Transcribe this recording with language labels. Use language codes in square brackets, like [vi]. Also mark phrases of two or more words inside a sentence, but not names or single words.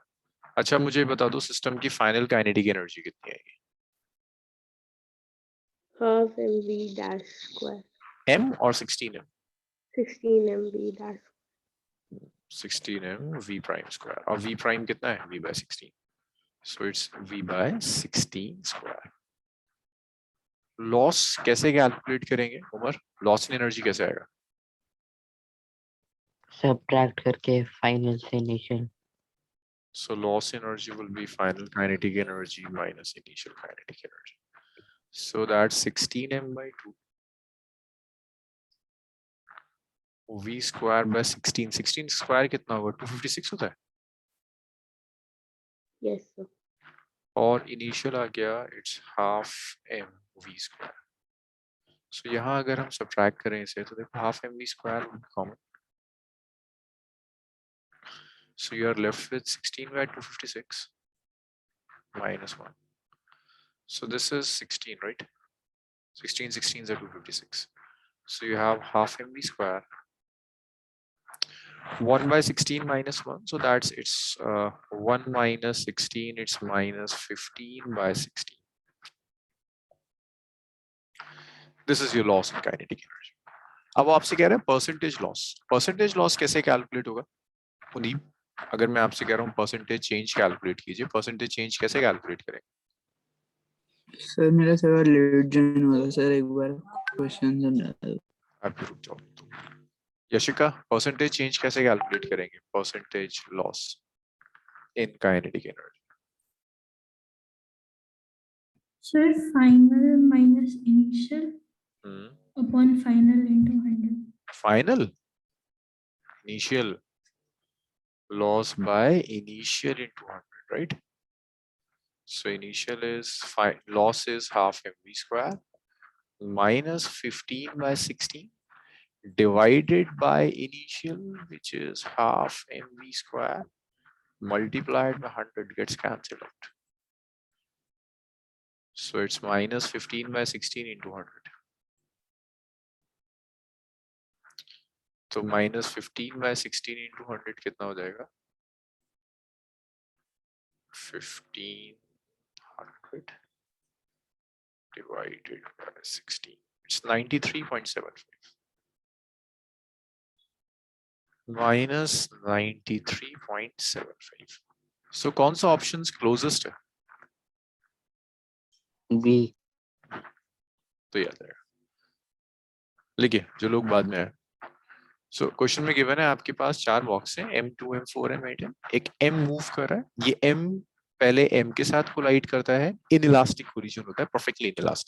[hi] अच्छा मुझे बता दो सिस्टम की [en] final kinetic energy [hi] कितनी आएगी? [en] Half mv dash square. [hi] m और 16m? [en] 16 mv dash. 16m v prime square, [hi] और [en] v prime [hi] कितना है? [en] v by 16, so it's v by 16 स्क्वायर। [hi] लॉस कैसे कैलकुलेट करेंगे उमर? [en] loss in energy [hi] कैसे आएगा? सब्ट्रैक्ट करके फाइनल से इनिशियल। [en] So loss energy will be final kinetic energy minus initial kinetic energy. So that's 16m by 2. v square by 16, 16 square [hi] कितना होगा? 256 होता है। [en] Yes, sir. [hi] और इनिशियल आ गया [en] it's half m v square. [hi] So यहाँ अगर हम सब्ट्रैक्ट करें इसे तो देखो [en] half m v square will be common. So you are left with 16 by 256 minus 1. So this is 16, right? 16 16s are 256. So you have half mv square. 1 by 16 minus 1, so that's it's 1 minus 16, it's minus 15 by 16. This is your loss in kinetic energy. [hi] अब वो आपसे कह रहे हैं [en] percentage loss [hi] कैसे कैलकुलेट होगा? मुनीब, अगर मैं आपसे कह रहा हूँ [en] percentage change [hi] कैलकुलेट कीजिए, [en] percentage change [hi] कैसे कैलकुलेट करेंगे? सर मेरा थोड़ा [en] late join [hi] हुआ था सर, एक बार क्वेश्चन समझा। आप रुक जाओ तो। यशिका, [en] percentage change [hi] कैसे कैलकुलेट करेंगे? [en] percentage loss in kinetic energy. Sir, final minus initial upon final into 100. Final initial loss by initial into 100, right? So initial is loss is half mv square minus 15 by 16 divided by initial, which is half mv square multiplied by 100, gets cancelled out. So it's minus 15 by 16 into 100. So minus 15 by 16 into 100 [hi] कितना हो जाएगा? [en] 1500 divided by 16. It's 93.75. Minus 93.75. [hi] So कौन सा [en] options closest [hi] है? बी। तो याद है। लिखिए जो लोग बाद में आए। [en] so question [hi] में गिवन है आपके पास 4 बॉक्स हैं, M2 M4 M8 M। एक M मूव कर रहा है, ये M पहले M के साथ कोलाइड करता है, [en] inelastic collision [hi] होता है, [en] perfectly inelastic.